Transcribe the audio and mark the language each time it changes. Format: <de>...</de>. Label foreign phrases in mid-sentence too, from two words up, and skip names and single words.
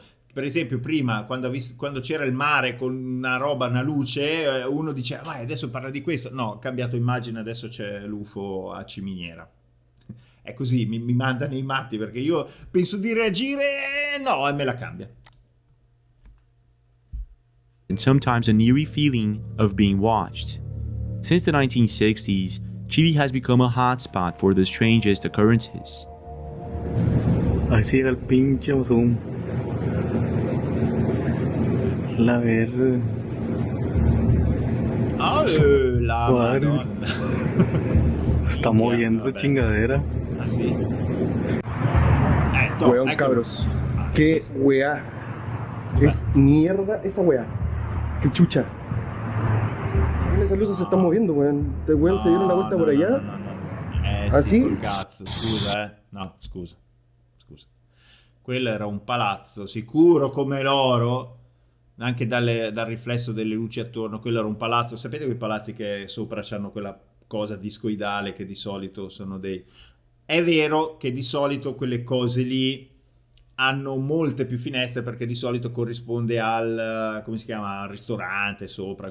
<it>Per esempio prima quando c'era il mare con una roba, una luce, uno diceva vai adesso parla di questo, no, ho cambiato immagine, adesso c'è l'UFO a ciminiera. È così, mi manda nei matti perché io penso di reagire, no, e me la cambia.</it> <en>And sometimes an eerie feeling of being watched. Since the 1960s, Chile has become a hotspot for the strangest occurrences.</en> <es>Ahí sigue el pinche zoom. La verga.</es> <it>La Madonna.</it> <es>Está moviendo esa chingadera.</es> <it>Ah, sì?</it> <es>Weón, cabros. Qué weá. Es mierda esa weá. Qué chucha. Esa luz se está moviendo, weón. Este weón se dieron la vuelta por allá.</es> <it>Sì,</it> <es>Así.</es> <it>col cazzo, scusa, No, scusa. Quello era un palazzo, sicuro come l'oro, anche dal riflesso delle luci attorno. Quello era un palazzo. Sapete quei palazzi che sopra c'hanno quella cosa discoidale che di solito sono dei... È vero che di solito quelle cose lì hanno molte più finestre perché di solito corrisponde al, come si chiama, al ristorante sopra.</it>